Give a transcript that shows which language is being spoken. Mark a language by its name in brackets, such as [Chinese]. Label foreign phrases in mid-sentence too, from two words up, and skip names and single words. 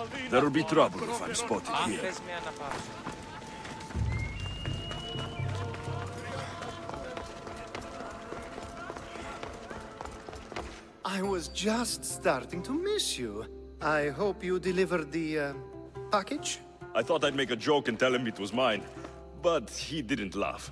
[English] There'll be trouble if I'm spotted here. [Greek] Πες μια να πάω. [English] I was just starting to miss you. I hope you delivered the, package? I thought I'd make a joke and tell him it was mine, but he didn't laugh.